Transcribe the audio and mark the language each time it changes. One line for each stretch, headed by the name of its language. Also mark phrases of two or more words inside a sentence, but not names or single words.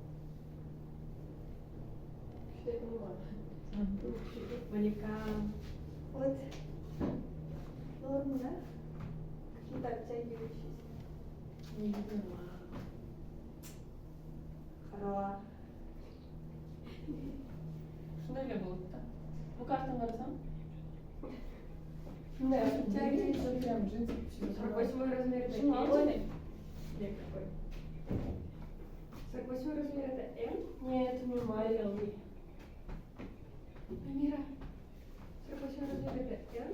Russian: Что я понимаю. Малика. Вот. Норм, да? Какие-то обтягивающиеся. Не видела. Хорошо.
Turkish: Şöyle bulup da. Bu kartın varsa?
Russian: Да, Обтягивающий. обтягивающие. Прям джинсы. 48 размер это Почему? L? Нет, какой? 48 размер это М? Нет, это не маленький. Амира, 48 размер это М?